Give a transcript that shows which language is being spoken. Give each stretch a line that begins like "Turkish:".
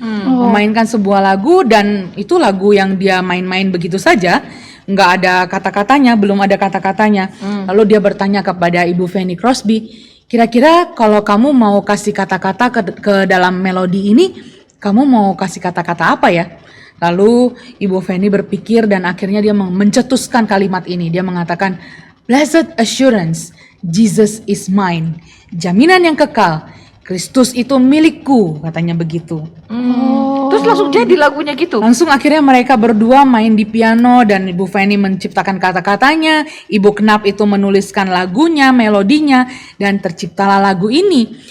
Indonesian: Memainkan sebuah lagu, dan itu lagu yang dia main-main begitu saja, nggak ada kata-katanya, belum ada kata-katanya. Lalu dia bertanya kepada Ibu Fanny Crosby, kira-kira kalau kamu mau kasih kata-kata ke dalam melodi ini, kamu mau kasih kata-kata apa ya? Lalu Ibu Fanny berpikir dan akhirnya dia mencetuskan kalimat ini. Dia mengatakan,
English: Blessed assurance, Jesus is mine.
Indonesian: Jaminan yang kekal, Kristus itu milikku, katanya begitu. Terus langsung jadi lagunya gitu. Langsung akhirnya mereka berdua main di piano dan Ibu Fanny menciptakan kata-katanya, Ibu Knap itu menuliskan lagunya, melodinya, dan terciptalah lagu ini.